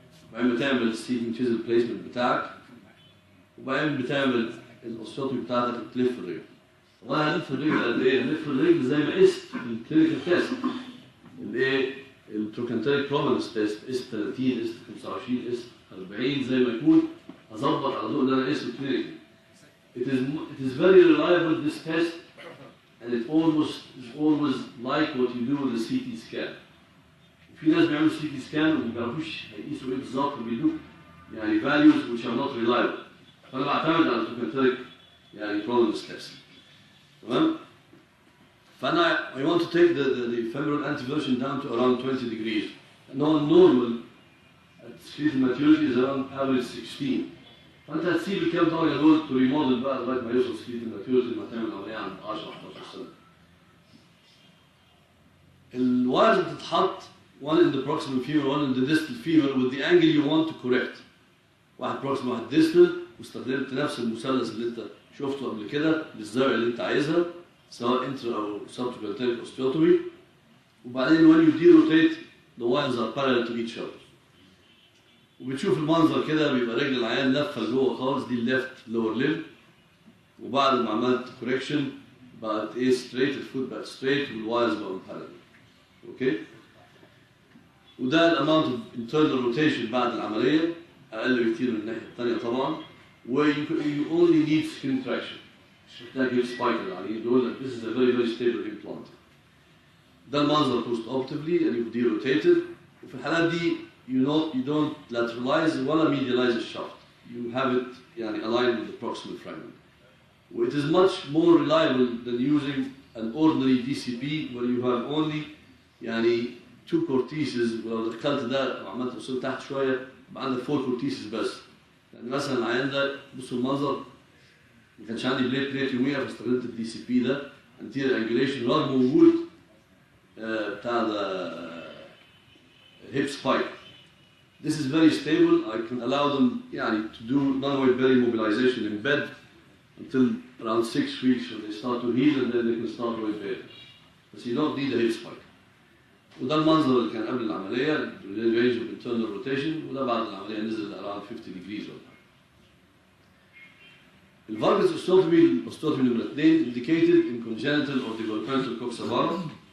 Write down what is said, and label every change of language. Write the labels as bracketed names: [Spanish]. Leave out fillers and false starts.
[Arabic] وبعدين بتعمل السيتنج تشيزل بليسمنت بتاعك وبعدين بتعمل الاوستيوتومي بتاعتك تلف الرجل. وانا هلف الرجل قد ايه؟ هلف الرجل زي ما قست في الكلينيكال تيست الايه؟ التروكانتريك برومنس تيست قست 30 قست 25 قست 40 زي ما يكون هظبط على ضوء اللي انا قسته كلينيكال. [English] It is very reliable this test and it always like what you do with the CT scan. [Arabic] في ناس بيعملوا سي تي سكان وما بيعرفوش هيقيسوا ايه بالظبط وبيدوك يعني [English] values which are not reliable. [Arabic] فانا بعتمد على التوكنتريك يعني prominence test. تمام؟ فانا [English] I want to take the femoral anteversion down to around 20 degrees. Normal at skeletal maturity is around average 16. [Arabic] فانت هتسيب الكام درجه دول to remodel بقى لغايه ما يوصل skeletal maturity لما تعمل عمليه عند 10 11 سنه. الوايرز بتتحط [English] one in the proximal femur, one in the distal femur with the angle you want to correct. [Arabic] واحد proximal واحد distal واستخدمت نفس المثلث اللي انت شفته قبل كده بالزاويه اللي انت عايزها سواء intra او subtrochanteric osteotomy. وبعدين [English] when you derotate the wires are parallel to each other. [Arabic] وبتشوف المنظر كده بيبقى رجل العيان لفه لجوه خالص دي الليفت lower limb. وبعد ما عملت correction بقت ايه straight الفوت بقت straight والوايرز بقوا parallel. اوكي؟ وده الاماونت اوف internal rotation بعد العمليه اقل بكتير من الناحيه الثانيه طبعا. [English] where you only need skin traction. [Arabic] مش محتاج هيب سبايك يعني دول [English] this is a very very stable implant. [Arabic] ده المنظر [English] post operatively and you've derotated. [Arabic] وفي الحالات دي [English] you don't lateralize [Arabic] ولا medialize الشافت. [English] You have it [Arabic] يعني [English] aligned with the proximal fragment. It is much more reliable than using an ordinary DCP where you have only يعني two cortices. [Arabic] ولو دخلت ده وعملت وصلت تحت شويه يبقى عندك 4 cortices بس. يعني مثلا العيان ده بصوا المنظر ما كانش عندي بليت يوميها فاستخدمت الدي سي بي ده anterior angulation رغم وجود بتاع ده hip spike. [English] This is very stable. I can allow them [Arabic] يعني [English] to do non-weight bearing mobilization in bed until around 6 weeks when they start to heal and then they can start weight bearing. But you don't need a hip spike. [Arabic] وده المنظر اللي كان قبل العمليه range of internal rotation وده بعد العمليه نزل [English] around 50 degrees [Arabic] ولا حاجه. [English] الفالجس osteotomy نمرة 2 indicated in congenital or developmental coxavara.